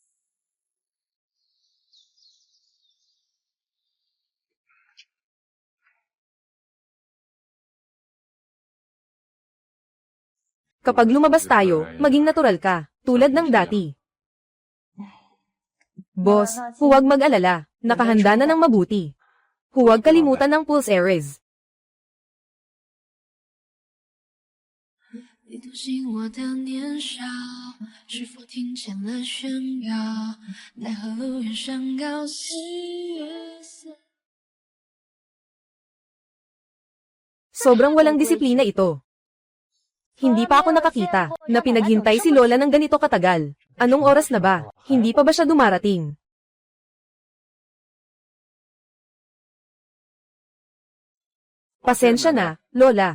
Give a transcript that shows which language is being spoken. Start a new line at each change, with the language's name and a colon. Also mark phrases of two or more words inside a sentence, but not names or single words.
Filipino: Kapag lumabas tayo, maging natural ka, tulad ng dati. Boss, huwag mag-alala. Nakahanda na ng mabuti. Huwag kalimutan ng pulse Ares.
Chinese: 你读醒我的年少，是否听见了喧哗？奈何路远山高，四月色。
Filipino: Sobrang walang disiplina ito. Hindi pa ako nakakita na pinaghintay si Lola ng ganito katagal. Anong oras na ba? Hindi pa ba siya dumarating? Pasensya na, Lola.